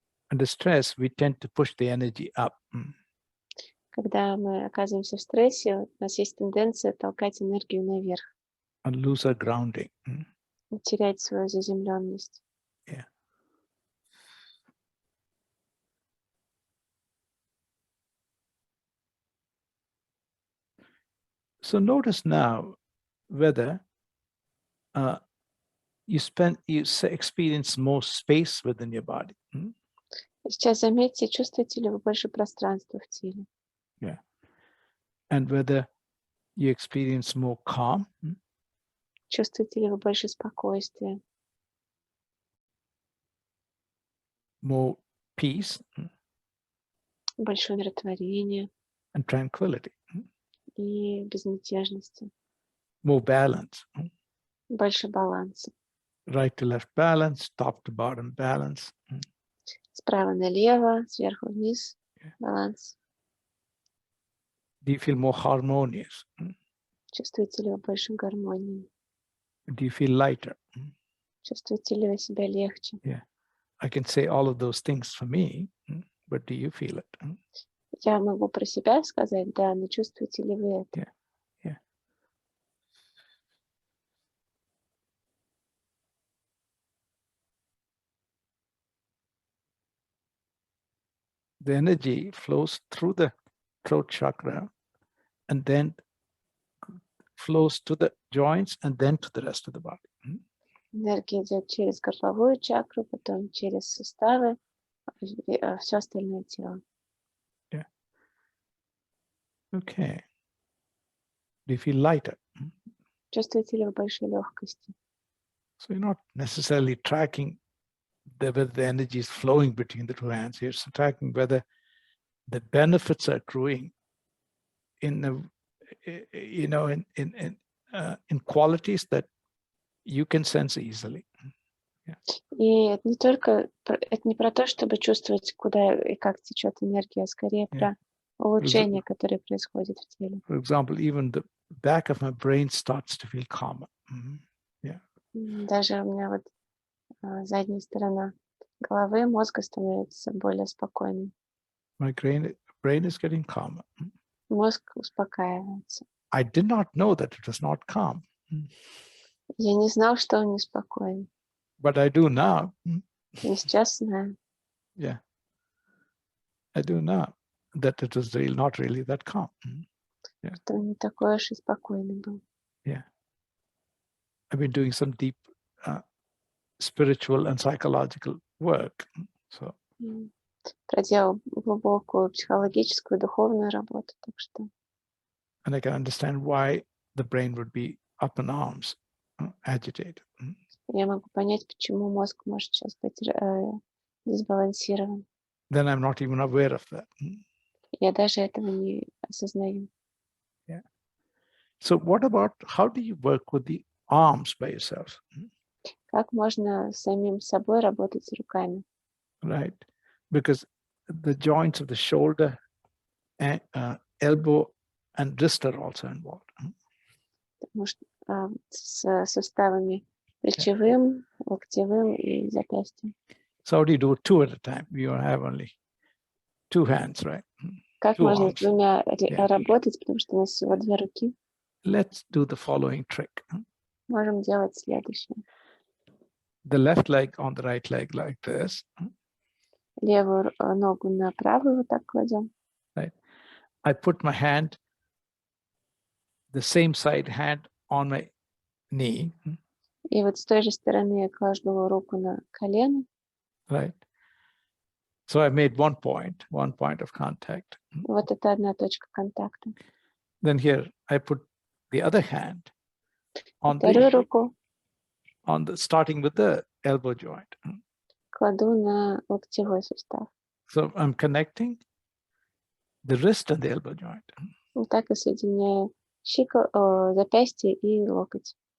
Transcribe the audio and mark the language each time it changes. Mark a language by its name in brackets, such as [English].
[English] Under stress, we tend to push the energy up. [Russian] Когда мы оказываемся в стрессе, у нас есть тенденция толкать энергию наверх, [English] And lose our grounding. [Russian] и терять свою заземленность. [English] Yeah. So notice now whether you experience more space within your body. [Russian] Сейчас заметьте, чувствуете ли вы больше пространства в теле. [English] Yeah. And whether you experience more calm. [Russian] Чувствуете ли вы больше спокойствия, [English] More peace [Russian] больше умиротворения [English] and tranquility. [Russian] и безмятежности, [English] More balance. [Russian] больше баланса. [English] Right to left balance, top to bottom balance. [Russian] Справа налево, сверху вниз, баланс. [English] Do you feel more harmonious? [Russian] Чувствуете ли вы больше гармонии? [English] Do you feel lighter? [Russian] Чувствуете ли вы себя легче? [English] Yeah. I can say all of those things for me, but do you feel it? [Russian] Я могу про себя сказать, да, но чувствуете ли вы это? [English] Yeah. The energy flows through the throat chakra and then flows to the joints and then to the rest of the body. [Russian] Энергия идет через горловую чакру, потом через суставы, все остальное тело. [English] Yeah. Okay. Do you feel lighter? [Russian] Чувствуете ли вы больше легкости? [English] So you're not necessarily tracking whether the energy is flowing between the two hands. You're tracking whether the benefits are accruing in qualities that you can sense easily. [Russian] И это не только, это не про то, чтобы чувствовать, куда и как течет энергия, а скорее про улучшения, которые происходят в теле. [English] For example, even the back of my brain starts to feel calmer. Yeah. [Russian] Даже у меня вот задняя сторона головы, мозга становится более спокойным. [English] My brain is getting calmer. [Russian] Мозг успокаивается. [English] I did not know that it was not calm. [Russian] Я не знал, что он неспокоен. [English] But I do now. [Russian] Но сейчас знаю. [English] Yeah. I do now that it was not really that calm. Yeah. [Russian] Что он не такой уж и спокойный был. [English] Yeah. I've been doing some deep spiritual and psychological work. So. [Russian] Проделал глубокую психологическую, духовную работу, так что. [English] And I can understand why the brain would be up in arms, agitated. [Russian] Я могу понять, почему мозг может сейчас быть дисбалансирован. [English] Then I'm not even aware of that. [Russian] Я даже этого не осознаю. [English] Yeah. So what about, how do you work with the arms by yourself? [Russian] Как можно с самим собой работать с руками? [English] Right? Because the joints of the shoulder, and, elbow, and wrist are also involved. [Russian] Потому что с суставами плечевым, локтевым и запястьем. [English] So how do you do it two at a time? You have only two hands, right? [Russian] Как [English] Two [Russian] можно с [English] arms. [Russian] двумя [English] Yeah. [Russian] работать, потому что у нас всего две руки? [English] Let's do the following trick. [Russian] Можем делать следующее. [English] The left leg on the right leg like this. [Russian] Левую ногу на правую вот так кладем. [English] Right. I put my hand, the same side hand on my knee. [Russian] И вот с той же стороны я кладу руку на колено. [English] Right. So I made one point of contact. [Russian] Вот это одна точка контакта. [English] Then here I put the other hand on [Russian] Вторую руку [English] starting with the elbow joint. [Russian] кладу на локтевой сустав. [English] So I'm connecting the wrist and the elbow joint. [Russian] Вот так и соединяю запястье и локоть.